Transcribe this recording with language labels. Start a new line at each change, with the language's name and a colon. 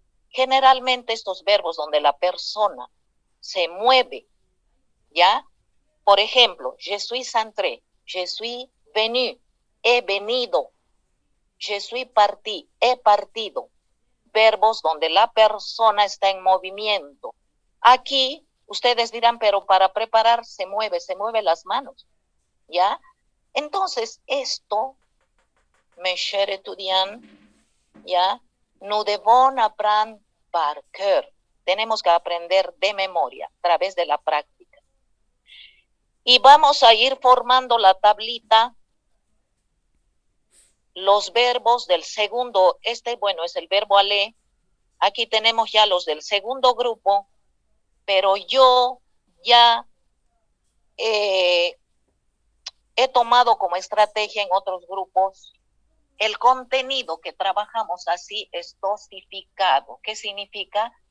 Spanish: Generalmente estos verbos donde la persona se mueve, ya, por ejemplo,
French: je suis entré, je suis venu,
Spanish: he venido,
French: je suis parti,
Spanish: he partido. Verbos donde la persona está en movimiento. Aquí ustedes dirán, pero para preparar se mueve las manos, ¿ya? Entonces esto,
French: mes chers étudiants, ¿ya? Nous devons apprendre par cœur.
Spanish: tenemos que aprender de memoria a través de la práctica. Y vamos a ir formando la tablita, los verbos del segundo, bueno, es el verbo alé. Aquí tenemos ya los del segundo grupo, pero yo ya he tomado como estrategia en otros grupos el contenido que trabajamos así es dosificado. ¿Qué significa?